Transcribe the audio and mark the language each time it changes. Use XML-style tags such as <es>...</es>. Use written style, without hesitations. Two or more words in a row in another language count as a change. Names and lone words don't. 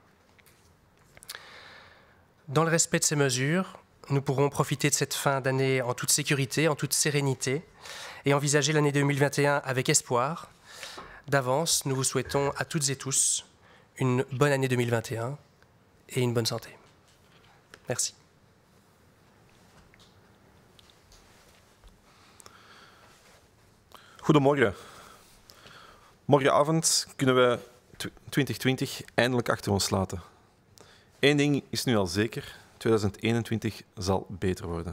<fr>Dans le respect de ces mesures, nous pourrons profiter de cette fin d'année en toute sécurité, en toute sérénité, et envisager l'année 2021 avec espoir. D'avance, nous vous souhaitons à toutes et tous une bonne année 2021 et une bonne santé. Merci.</fr> <nl>Goedemorgen. Morgenavond kunnen we 2020 eindelijk achter ons laten. Eén ding is nu al zeker, 2021 zal beter worden.</nl>